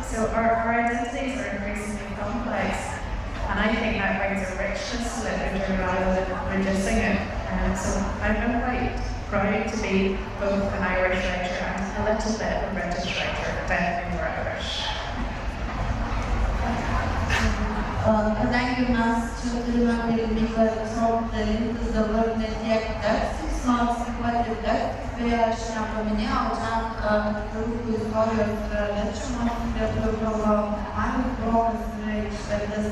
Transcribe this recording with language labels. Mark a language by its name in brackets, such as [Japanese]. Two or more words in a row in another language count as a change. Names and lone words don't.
[English] So our identities are increasingly complex. And I think that brings a richness to literature rather than reducing it. So I'm quite proud to be both an Irish writer and a little bit of a British writer, definitely more Irish. [Lithuanian] Kadangi mes čia turime galimybę tiesiog dalintis dabar ne tiek tekstais, nors pat ir tekstais, beje, aš nepaminėjau, ten Vilniaus istorijos yra verčiamos lietuvių kalba, Meelis brokas yra išvertęs.